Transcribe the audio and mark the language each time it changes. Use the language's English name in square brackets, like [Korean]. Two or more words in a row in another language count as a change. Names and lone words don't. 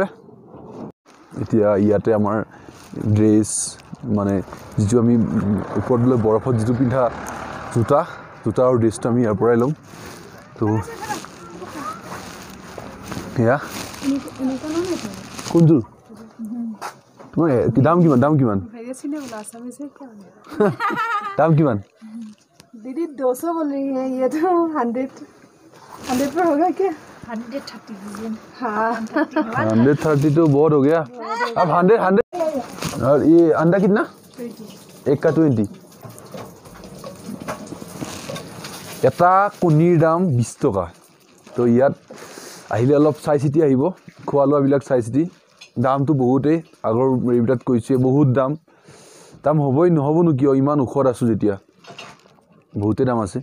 [Assamese] এতিয়া ইয়াতে আমাৰ ড্ৰেছ, মানে যিটো আমি ওপৰত লৈ বৰফত যিটো পিন্ধা জোতা আৰু ড্ৰেছটো আমি ইয়াৰ পৰাই ল'ম। তো সেয়া কোনযোৰ তোমাৰ দাম কিমান? দাম কিমান? [Hindi] दीदी 200 बोल रही है, ये तो 100 पर होगा क्या? 130 हाँ 130 तो बहुत हो गया। अब 100 और ये अंडा कितना? 20 एक का [Assamese] 20। এটা কণীৰ দাম 20 টকা। তো ইয়াত আহিলে অলপ চাই চিতি আহিব, খোৱা লোৱাবিলাক চাই চিতি। দামটো বহুতেই, আগৰ এইবিলাক কৈছে বহুত দাম হ'বই, নহ'বনো কিয়, ইমান ওখত আছোঁ যেতিয়া, বহুতেই দাম আছে।